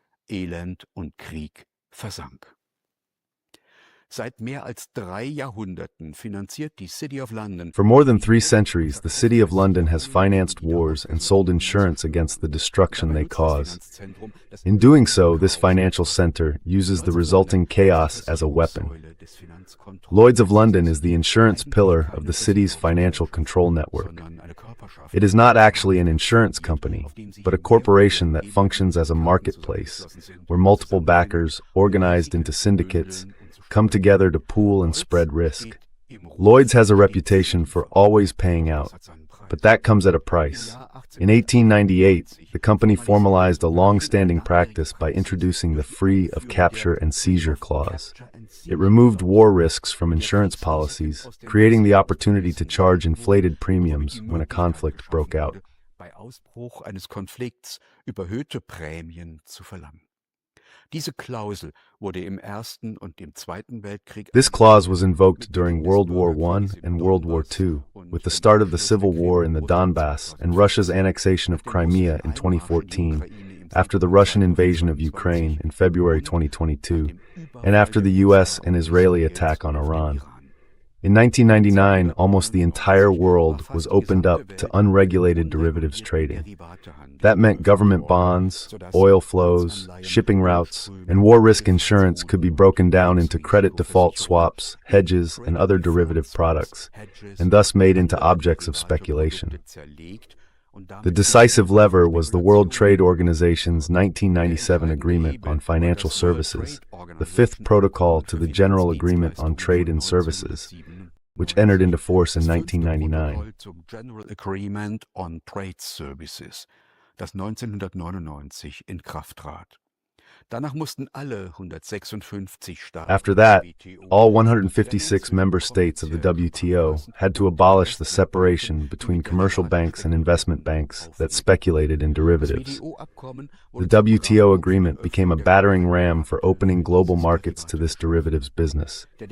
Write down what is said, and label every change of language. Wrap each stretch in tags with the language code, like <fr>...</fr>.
<de>Elend und Krieg versank. Seit mehr als 3 Jahrhunderten finanziert die City of London.</de> <en>For more than 3 centuries, the City of London has financed wars and sold insurance against the destruction they cause. In doing so, this financial center uses the resulting chaos as a weapon. Lloyd's of London is the insurance pillar of the city's financial control network. It is not actually an insurance company, but a corporation that functions as a marketplace, where multiple backers, organized into syndicates, come together to pool and spread risk. Lloyd's has a reputation for always paying out, but that comes at a price. In 1898, the company formalized a long-standing practice by introducing the free of capture and seizure clause. It removed war risks from insurance policies, creating the opportunity to charge inflated premiums when a conflict broke out.</en> <de>Bei Ausbruch eines Konflikts überhöhte Prämien zu verlangen. Diese Klausel wurde im Ersten und im Zweiten Weltkrieg.</de> <en>This clause was invoked during World War I and World War II, with the start of the civil war in the Donbas and Russia's annexation of Crimea in 2014, after the Russian invasion of Ukraine in February 2022, and after the U.S. and Israeli attack on Iran. In 1999, almost the entire world was opened up to unregulated derivatives trading. That meant government bonds, oil flows, shipping routes, and war risk insurance could be broken down into credit default swaps, hedges, and other derivative products, and thus made into objects of speculation. The decisive lever was the World Trade Organization's 1997 Agreement on Financial Services, the fifth protocol to the General Agreement on Trade and Services, which entered into force in 1999.</en> <de>General Agreement on Trade Services, das 1999 in Kraft trat. Danach mussten alle 156 Staaten.</de> <en>After that, all 156 member states of the WTO had to abolish the separation between commercial banks and investment banks that speculated in derivatives. The WTO agreement became a battering ram for opening global markets to this derivatives business.</en>